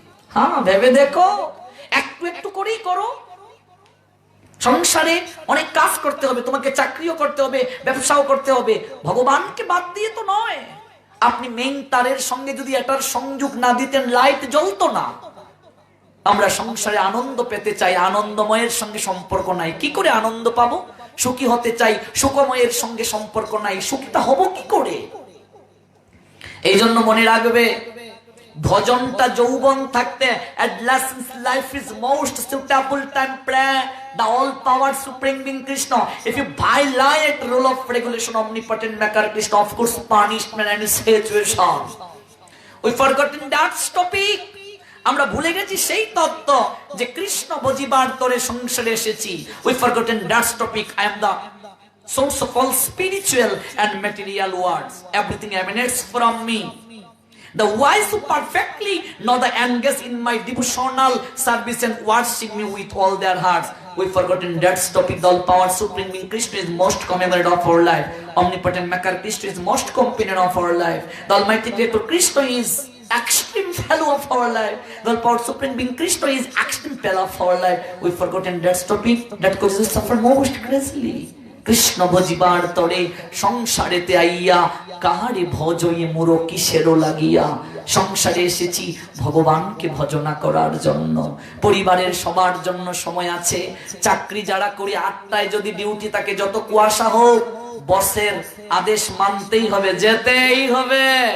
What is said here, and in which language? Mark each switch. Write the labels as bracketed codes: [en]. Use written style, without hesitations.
[bn] হ্যাঁ, ভেবে দেখো, একটু একটু করেই করো। সংসারে অনেক কাজ করতে হবে, তোমাকে চাকরিও করতে হবে, ব্যবসাও করতে হবে, ভগবানকে বাদ দিয়ে তো নয়। আপনি মেইন তারের সঙ্গে যদি এটার সংযোগ না দিতেন, লাইট জ্বলতো না। আমরা সংসারে আনন্দ পেতে চাই, আনন্দময়ের সঙ্গে সম্পর্ক নাই, কি করে আনন্দ পাবো? সুখী হতে চাই, সুখময়ের সঙ্গে সম্পর্ক নাই, সুখীটা হব কি করে? এই জন্য মনে রাখবে, ভজনটা যৌবন থাকতে, [en] adolescence life is most suitable time prayer, the all power supreme being Krishna. If you violate rule of regulation, omnipotent maker Krishna, of course punishment and situation. We forgotten that topic. [bn] আমরা ভুলে গেছি সেই তত্ত্ব যে কৃষ্ণ বুঝিবার তরে সংসারে এসেছি। [en] We forgotten that topic. I am the source of all spiritual and material words. Everything emanates from me. The wise who perfectly know the engage in my devotional service and worship me with all their hearts. We forgotten that topic. The all power supreme being Krishna is most commemorate of our life. Omnipotent maker Krishna is most companion of our life. The almighty creator Krishna is extreme fellow of our life. The power supreme being Krishna is extreme fellow of our life. We forgotten that topic. That causes us suffer most greatly. [bn] Krishna ভজিবার তরে সংসারেতে আইয়া, কাহারে ভজয়ে মোর কিসেরও লাগিয়া। সংসারে এসেছি ভগবানকে ভজনা করার জন্য। পরিবারের সবার জন্য সময় আছে। চাকরি যারা করি, 8টায় যদি ডিউটি থাকে, যত কুয়াশা হোক, বসের আদেশ মানতেই হবে, যেতেই হবে।